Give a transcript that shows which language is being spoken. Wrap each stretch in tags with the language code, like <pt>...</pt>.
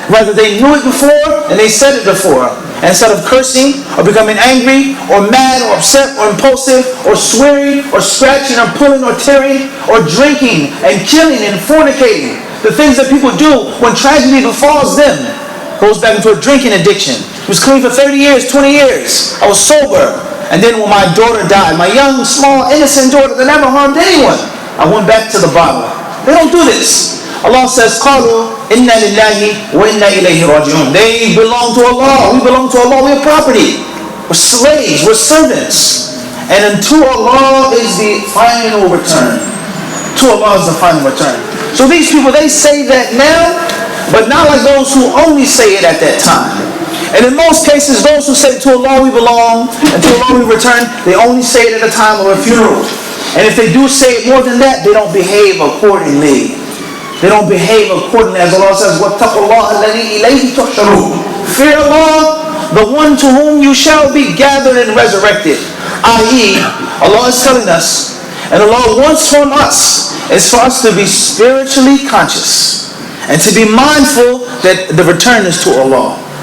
<en>Rather, they knew it before and they said it before. And instead of cursing or becoming angry or mad or upset or impulsive or swearing or scratching or pulling or tearing or drinking and killing and fornicating, the things that people do when tragedy befalls them, goes back into a drinking addiction. He was clean for 30 years, 20 years. I was sober. And then when my daughter died, my young, small, innocent daughter that never harmed anyone, I went back to the bottle. They don't do this. Allah says,</en> <ar>قَالُوا إِنَّا لِلَّهِ وَإِنَّا إِلَيْهِ رَاجِعُونَ.</ar> <en>They belong to Allah. We belong to Allah. We're property. We're slaves. We're servants. And unto Allah is the final return. To Allah is the final return. So these people, they say that now, but not like those who only say it at that time. And in most cases, those who say to Allah we belong and to Allah we return, they only say it at the time of a funeral. And if they do say it more than that, they don't behave accordingly. They don't behave accordingly. As Allah says,</en> <ar>وَاتَّقُوا اللَّهَ الَّذِي إِلَيْهِ تُحْشَرُونَ.</ar> <en>Fear Allah, the one to whom you shall be gathered and resurrected. I.e., Allah is telling us, and Allah wants from us, is for us to be spiritually conscious and to be mindful that the return is to Allah.</en>